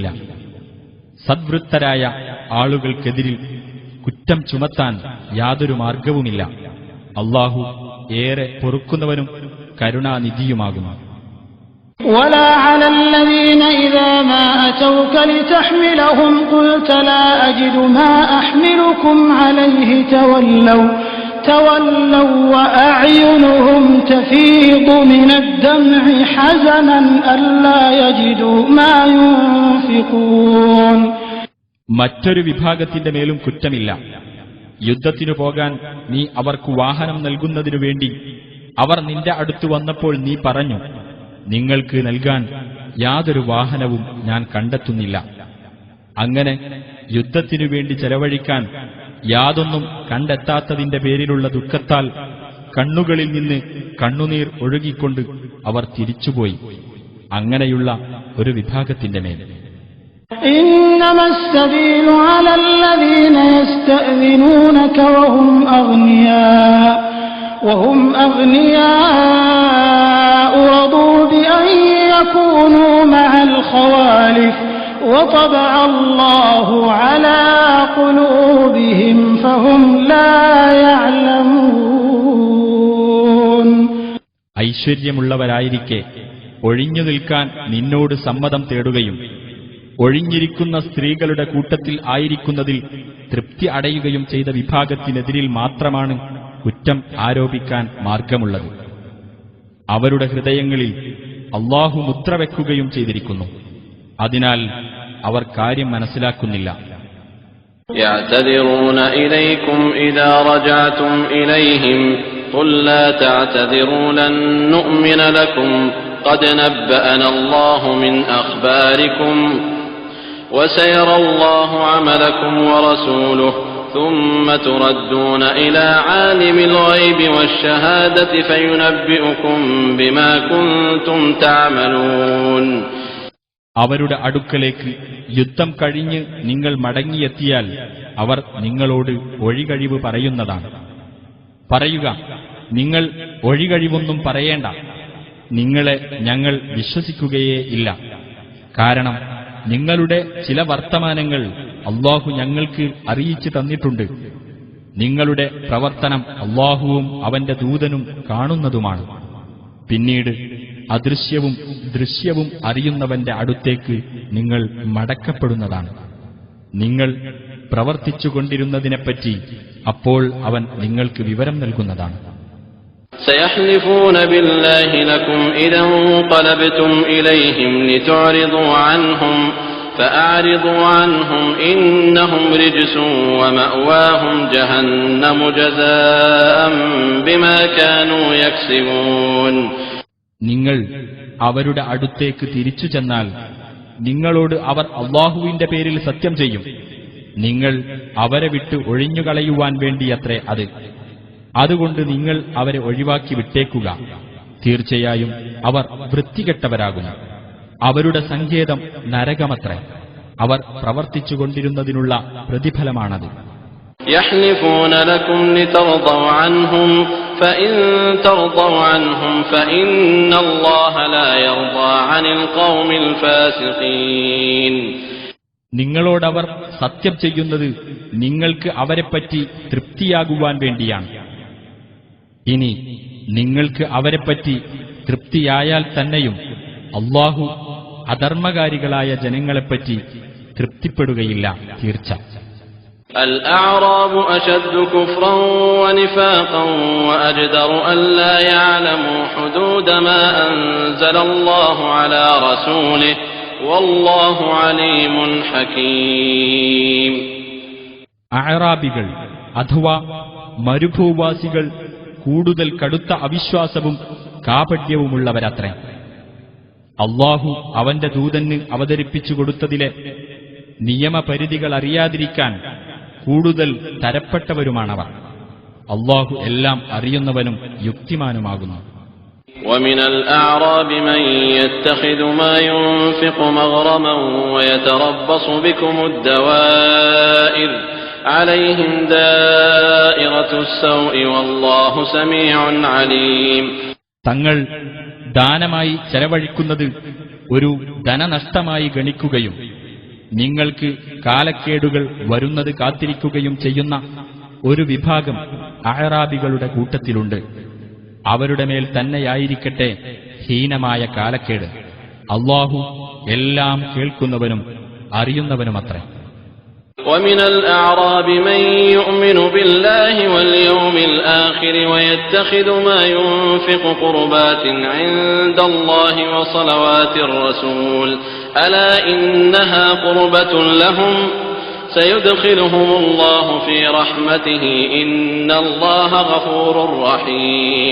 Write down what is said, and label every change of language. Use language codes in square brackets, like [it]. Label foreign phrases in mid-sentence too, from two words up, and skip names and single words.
[ml] സദ്വൃത്തരായ ആളുകൾക്കെതിരിൽ കുറ്റം ചുമത്താൻ യാതൊരു മാർഗവുമില്ല. അല്ലാഹു ഏറെ പൊറുക്കുന്നവനും കരുണാനിധിയുമാകുന്നു. [ar] ولا على الذين إذا ما أتوك لتحملهم قلت لا أجد ما أحملكم عليه تولوا وأعينهم تفيض من الدمع حزنا ألا يجدوا ما ينفقون. [ml] മറ്റൊരു വിഭാഗത്തിന്റെ മേലും കുറ്റമില്ല. യുദ്ധത്തിനു പോകാൻ നീ അവർക്ക് വാഹനം നൽകുന്നതിനു വേണ്ടി അവർ നിന്റെ അടുത്തു വന്നപ്പോൾ നീ പറഞ്ഞു, നിങ്ങൾക്ക് നൽകാൻ യാതൊരു വാഹനവും ഞാൻ കണ്ടെത്തുന്നില്ല. അങ്ങനെ യുദ്ധത്തിനു വേണ്ടി ചെലവഴിക്കാൻ യാതൊന്നും കണ്ടെത്താത്തതിന്റെ പേരിലുള്ള ദുഃഖത്താൽ കണ്ണുകളിൽ നിന്ന് കണ്ണുനീർ ഒഴുകിക്കൊണ്ട് അവർ തിരിച്ചുപോയി. അങ്ങനെയുള്ള ഒരു വിഭാഗത്തിന്റെ മേൽ [ar] إنما السبيل على الذين يستأذنونك وهم أغنياء رضوا بأن يكونوا مع الخوالف وطبع الله على قلوبهم فهم لا يعلمون. [ml] ഐശ്വര്യമുള്ളവരായിരിക്കെ ഒഴിഞ്ഞു നിൽക്കാൻ നിന്നോട് സമ്മതം തേടുകയും ഒഴിഞ്ഞിരിക്കുന്ന സ്ത്രീകളുടെ കൂട്ടത്തിൽ ആയിരിക്കുന്നതിൽ തൃപ്തി അടയുകയും ചെയ്ത വിഭാഗത്തിനെതിരിൽ മാത്രമാണ് കുറ്റം ആരോപിക്കാൻ മാർഗമുള്ളത്. അവരുടെ ഹൃദയങ്ങളിൽ അല്ലാഹു മുദ്രവെക്കുകയും ചെയ്തിരിക്കുന്നു. അതിനാൽ അവർ കാര്യം മനസ്സിലാക്കുന്നില്ല. [ar] يعتذرون إليكم إذا رجعتم إليهم قل لا تعتذروا لن نؤمن لكم قد نبأنا الله من أخباركم وسيرى الله عملكم ورسوله ثم تردون إلى عالم الغيب والشهادة فينبئكم بما كنتم تعملون. [ml] അവരുടെ അടുക്കലേക്ക് യുദ്ധം കഴിഞ്ഞ് നിങ്ങൾ മടങ്ങിയെത്തിയാൽ അവർ നിങ്ങളോട് ഒഴികഴിവ് പറയുന്നതാണ്. പറയുക, നിങ്ങൾ ഒഴികഴിവൊന്നും പറയേണ്ട, നിങ്ങളെ ഞങ്ങൾ വിശ്വസിക്കുകയേ ഇല്ല. കാരണം നിങ്ങളുടെ ചില വർത്തമാനങ്ങൾ അല്ലാഹു ഞങ്ങൾക്ക് അറിയിച്ചു തന്നിട്ടുണ്ട്. നിങ്ങളുടെ പ്രവർത്തനം അല്ലാഹുവും അവന്റെ ദൂതനും കാണുന്നതുമാണ്. പിന്നീട് അദൃശ്യവും ദൃശ്യവും അറിയുന്നവന്റെ അടുത്തേക്ക് നിങ്ങൾ മടക്കപ്പെടുന്നതാണ്. നിങ്ങൾ പ്രവർത്തിച്ചുകൊണ്ടിരുന്നതിനെപ്പറ്റി അപ്പോൾ അവൻ നിങ്ങൾക്ക് വിവരം നൽകുന്നതാണ്. [ar] سيحلفون بالله لكم إذا انقلبتم إليهم لتعرضوا عنهم فأعرضوا عنهم إنهم رجس ومأواهم جهنم جزاء بما كانوا يكسبون. [ml] നിങ്ങൾ അവരുടെ അടുത്തേക്ക് തിരിച്ചു ചെന്നാൽ നിങ്ങളോട് അവർ അല്ലാഹുവിന്റെ പേരിൽ സത്യം ചെയ്യും. നിങ്ങൾ അവരെ വിട്ട് ഒഴിഞ്ഞുകളയുവാൻ വേണ്ടിയത്രേ അത്. അതുകൊണ്ട് നിങ്ങൾ അവരെ ഒഴിവാക്കി വിട്ടേക്കുക. തീർച്ചയായും അവർ വൃത്തികെട്ടവരാകുന്നു. അവരുടെ സങ്കേതം നരകമത്രേ. അവർ പ്രവർത്തിച്ചുകൊണ്ടിരുന്നതിനുള്ള പ്രതിഫലമാണത്. [ar] يحلفون لكم لترضوا عنهم فإن ترضوا عنهم فإن الله لا يرضى عن القوم الفاسقين. [ml] നിങ്ങളോടവർ സത്യം ചെയ്യുന്നത് നിങ്ങൾക്ക് അവരെപ്പറ്റി തൃപ്തിയാകുവാൻ വേണ്ടിയാണ്. ഇനി നിങ്ങൾക്ക് അവരെപ്പറ്റി തൃപ്തിയായാൽ തന്നെയും അല്ലാഹു അധർമ്മകാരികളായ ജനങ്ങളെപ്പറ്റി തൃപ്തിപ്പെടുകയില്ല. തീർച്ച [ar] الأعراب أشد كفرا ونفاقا وأجدر ألا يعلموا حدود ما أنزل الله على رسوله والله عليم حكيم. [ml] അഅറാബികൾ അഥവാ മരുഭൂവാസികൾ കൂടുതൽ കടുത്ത അവിശ്വാസവും കാപട്യവുമുള്ളവരത്രേ. അല്ലാഹു അവന്റെ ദൂതന് അവതരിപ്പിച്ചു കൊടുത്തതിലെ നിയമപരിധികൾ അറിയാതിരിക്കാൻ കൂടുതൽ തരപ്പെട്ടവരുമാണവർ. അല്ലാഹു എല്ലാം അറിയുന്നവനും യുക്തിമാനുമാകുന്നു. [ar] ومن الأعراب من يتخذ ما ينفق مغرما ويتربص بكم الدوائر عليهم دائرة السوء والله سميع عليم. [ml] തങ്ങൾ ദാനമായി ചെലവഴിക്കുന്നത് ഒരു ധനനഷ്ടമായി ഗണിക്കുകയും നിങ്ങൾക്ക് കാലക്കേടുകൾ വരുന്നത് കാത്തിരിക്കുകയും ചെയ്യുന്ന ഒരു വിഭാഗം അഅറാബികളുടെ കൂട്ടത്തിലുണ്ട്. അവരുടെ മേൽ തന്നെയായിരിക്കട്ടെ ഹീനമായ കാലക്കേട്. അല്ലാഹു എല്ലാം കേൾക്കുന്നവനും അറിയുന്നവനുമത്രേ. [ar] ومن الأعراب من يؤمن بالله واليوم الآخر ويتخذ ما ينفق قربات عند الله وصلوات الرسول ألا إنها قربة لهم سيدخلهم الله في رحمته إن الله غفور رحيم.